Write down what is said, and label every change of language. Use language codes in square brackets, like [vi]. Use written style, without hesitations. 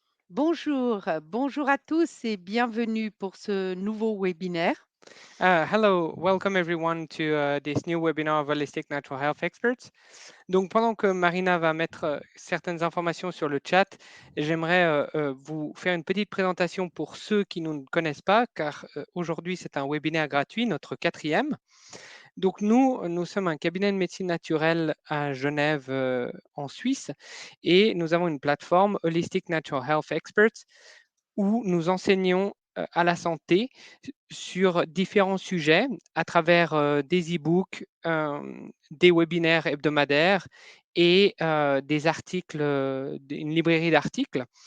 [fr] Bonjour à tous et bienvenue pour ce nouveau webinaire. [en] Hello, welcome everyone to this new webinar of Holistic Natural Health Experts. [fr] Donc, pendant que Marina va mettre certaines informations sur le chat, j'aimerais vous faire une petite présentation pour ceux qui nous ne connaissent pas, car aujourd'hui c'est un webinaire gratuit, notre quatrième. Donc, nous sommes un cabinet de médecine naturelle à Genève, en Suisse, et nous avons une plateforme Holistic Natural Health Experts où nous enseignons à la santé sur différents sujets à travers des e-books, des webinaires hebdomadaires et des articles, une librairie d'articles.